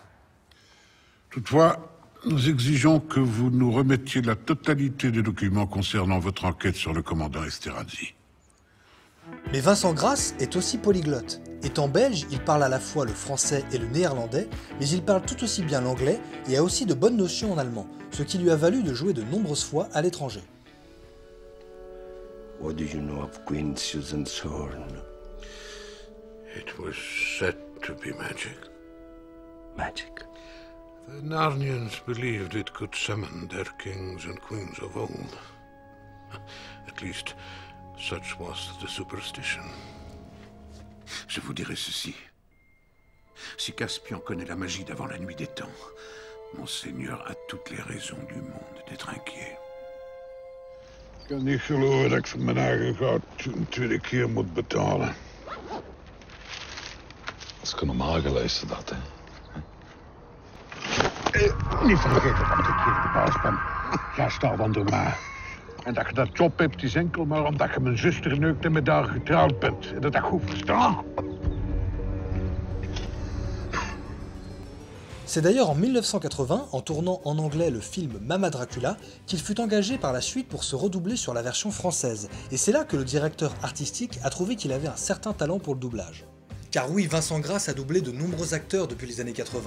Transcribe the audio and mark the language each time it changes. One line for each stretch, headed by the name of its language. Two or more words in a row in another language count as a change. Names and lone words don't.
French: Toutefois, nous exigeons que vous nous remettiez la totalité des documents concernant votre enquête sur le commandant Esterhazy. Mais Vincent Grasse est aussi polyglotte. Étant belge, il parle à la fois le français et le néerlandais, mais il parle tout aussi bien l'anglais et a aussi de bonnes notions en allemand, ce qui lui a valu de jouer de nombreuses fois à l'étranger.
English: What do you know of Queen Susan's horn? It was said to be magic. Magic. The Narnians believed it could summon their kings and queens of old. At least, such was the superstition.
French: Je vous dirai ceci. Si Caspian connaît la magie d'avant la nuit des temps, Monseigneur a toutes les raisons du monde d'être inquiet.
Dutch: Ik kan niet geloven dat ik voor mijn eigen goud een tweede keer moet betalen. Dat is normaal geluisterd, dat, hè? Niet vergeten dat ik hier de baas ben. Jij staat onder mij. En dat je dat job hebt is enkel maar omdat je mijn zuster neukt en met haar getrouwd bent. En dat goed verstaan.
French: C'est d'ailleurs en 1980, en tournant en anglais le film Mama Dracula, qu'il fut engagé par la suite pour se redoubler sur la version française. Et c'est là que le directeur artistique a trouvé qu'il avait un certain talent pour le doublage. Car oui, Vincent Grasse a doublé de nombreux acteurs depuis les années 80.